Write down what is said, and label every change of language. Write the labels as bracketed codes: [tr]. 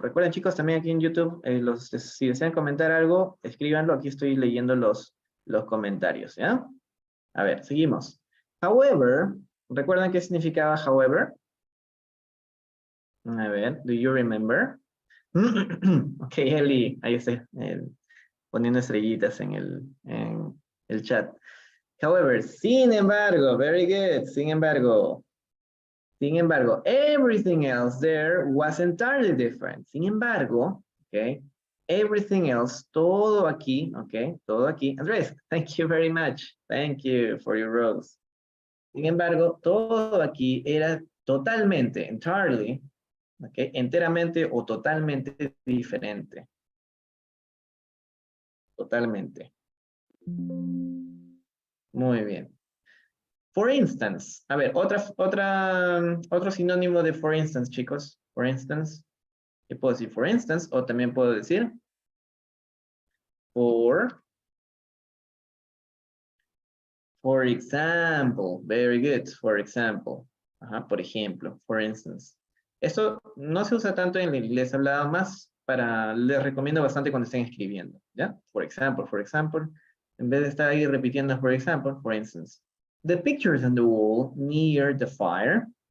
[es] Recuerden chicos, también aquí en YouTube, si desean comentar algo, escríbanlo, aquí estoy leyendo los comentarios, ¿ya? A ver, seguimos. However, ¿recuerdan qué significaba however? A ver, do you remember? Ok, Eli, ahí está, poniendo estrellitas en el chat. [en] However, sin embargo, very good, sin embargo, everything else there was entirely different. [es] Sin embargo, okay, everything else, todo aquí, okay, todo aquí. [en] Andrés, thank you very much. [es] Thank you for your rose. Sin embargo, todo aquí era totalmente, entirely, okay, enteramente o totalmente diferente. Totalmente. Muy bien. For instance. A ver, otro sinónimo de for instance, chicos. For instance. ¿Qué puedo decir? For instance. O también puedo decir for example. [en] Very good. For example. Ajá, por ejemplo. For instance. [es] Esto no se usa tanto en el inglés hablado, más les recomiendo bastante cuando estén escribiendo. ¿Ya? For example, for example. En vez de estar ahí repitiendo for example, for instance. [en] The pictures on the wall near the fire.